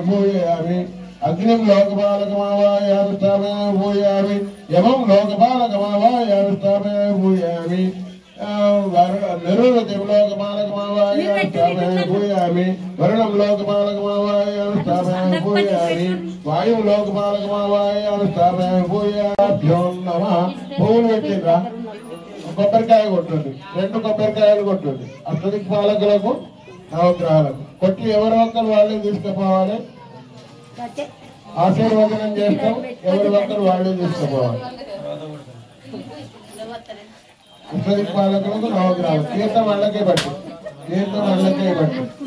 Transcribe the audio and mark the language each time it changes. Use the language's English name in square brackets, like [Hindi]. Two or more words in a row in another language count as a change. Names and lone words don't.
[Sanskrit] पूजयामि अग्निं लोकपालकमावाहयामि स्थापयामि पूजयामि यमं लोकपालकमावाहयामि स्थापयामि पूजयामि निरुणतिं लोकपालकमावाहयामि स्थापयामि पूजयामि वरुणं लोकपालकमावाहयामि स्थापयामि पूजयामि वायुं लोकपालकमावाहयामि स्थापयामि पूजयाभ्यो नमः [Telugu] పూలు పెట్టిండ్రా కొబ్బరికాయ కొట్టండి 2 కొబ్బరికాయలు కొట్టండి అష్టదిక్పాలకులకు నవగ్రహాలకు కొట్టి ఎవరో ఒకరు వాళ్ళే తీసుకుపోవాలి ఆశీర్వదనం చేస్తాం ఎవరి ఒక్కరు వాళ్ళే తీసుకుపోవాలి అష్టదిక్పాలకులకు నవగ్రహాలు తీర్థం వాళ్ళకే పట్టు తీర్థం వాళ్ళకే పట్టు